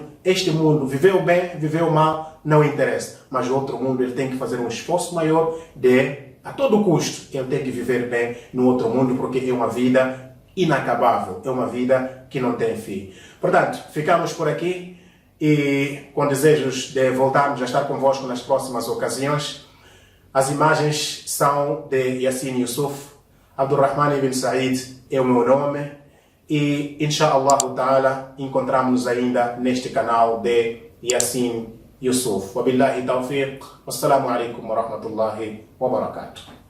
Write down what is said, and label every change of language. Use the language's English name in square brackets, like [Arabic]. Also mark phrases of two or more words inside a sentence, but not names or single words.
[Portuguese] Este mundo, viveu bem, viveu mal, não interessa, mas o outro mundo ele tem que fazer um esforço maior a todo custo, ele tem que viver bem no outro mundo, porque é uma vida inacabável, é uma vida que não tem fim. Portanto, ficamos por aqui. e com desejos de voltarmos a estar convosco nas próximas ocasiões. As imagens são de Yassin Yusuf, Abdurrahman ibn Said é o meu nome, e [Arabic] إن شاء الله تعالى [Portuguese] encontramos-nos ainda neste canal de Yassin Yusuf. [Arabic] وبالله التوفيق. والسلام عليكم ورحمة الله وبركاته.